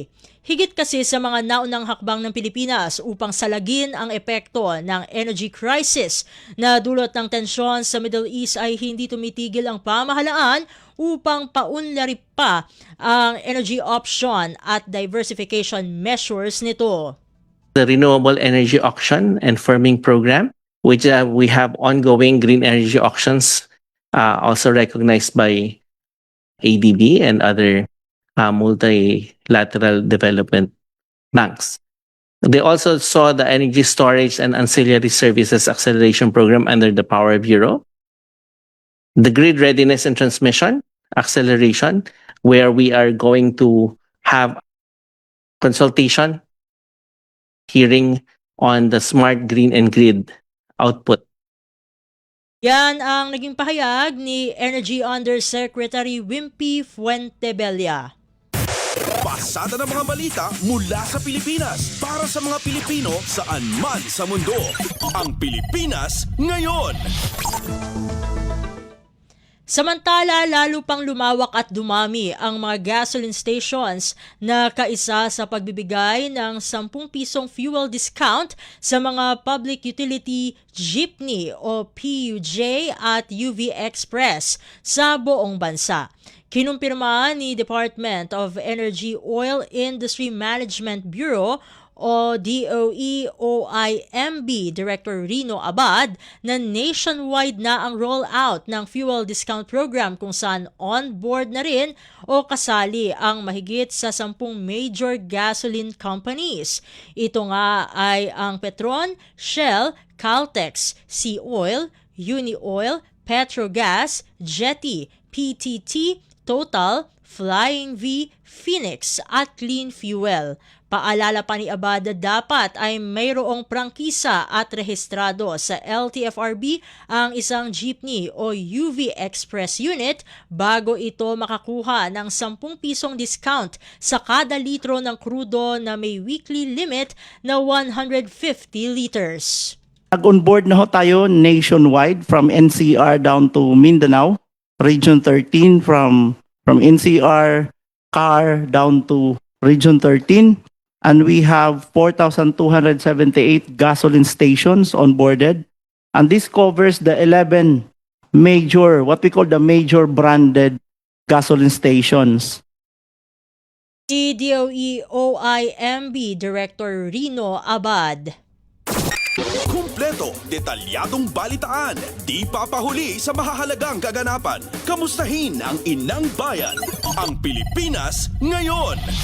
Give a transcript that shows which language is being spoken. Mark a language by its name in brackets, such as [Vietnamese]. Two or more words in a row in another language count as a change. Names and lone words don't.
[Filipino] Higit kasi sa mga naunang hakbang ng Pilipinas upang salagin ang epekto ng [English] energy crisis [Filipino] na dulot ng tensyon sa Middle East ay hindi tumitigil ang pamahalaan upang paunlari pa ang [English] energy option [Filipino] at [English] diversification measures [Filipino] nito. [English] The Renewable Energy Auction and Firming Program, which we have ongoing green energy auctions also recognized by ADB and other multilateral development banks. They also saw the Energy Storage and Ancillary Services Acceleration Program under the Power Bureau, the Grid Readiness and Transmission Acceleration, where we are going to have consultation hearing on the smart green and grid output. [Filipino] Yan ang naging pahayag ni Energy Undersecretary Wimpy Fuentebella. Pasada ng mga balita mula sa Pilipinas para sa mga Pilipino saan man sa mundo. Ang Pilipinas ngayon. Samantala, lalo pang lumawak at dumami ang mga [English] gasoline stations [Filipino] na kaisa sa pagbibigay ng 10 pisong [English] fuel discount [Filipino] sa mga [English] public utility jeepney [Filipino] o PUJ at UV Express sa buong bansa. Kinumpirma ni Department of Energy Oil Industry Management Bureau o DOE-OIMB Director Rino Abad na nationwide na ang rollout ng [English] fuel discount program [Filipino] kung saan on-board na rin o kasali ang mahigit sa 10 [English] major gasoline companies. [Filipino] Ito nga ay ang Petron, Shell, Caltex, Sea Oil, Unioil, Petrogas, Jetty, PTT, Total, Flying V, Phoenix at Clean Fuel. Paalala pa ni Abad, dapat ay mayroong prangkisa at rehistrado sa LTFRB ang isang jeepney o UV Express unit bago ito makakuha ng 10 pisong discount sa kada litro ng krudo na may [English] weekly limit [Filipino] na 150 liters. [English] On board [Filipino] na ho tayo [English] nationwide from NCR down to Mindanao, Region 13 from NCR, CAR down to Region 13. And we have 4,278 gasoline stations onboarded. And this covers the 11 major, what we call the major branded gasoline stations. [Filipino] Si DOE-OIMB Director Rino Abad. Kumpleto, detalyadong balitaan, di papahuli sa mahahalagang kaganapan. Kamustahin ang inang bayan, ang Pilipinas ngayon.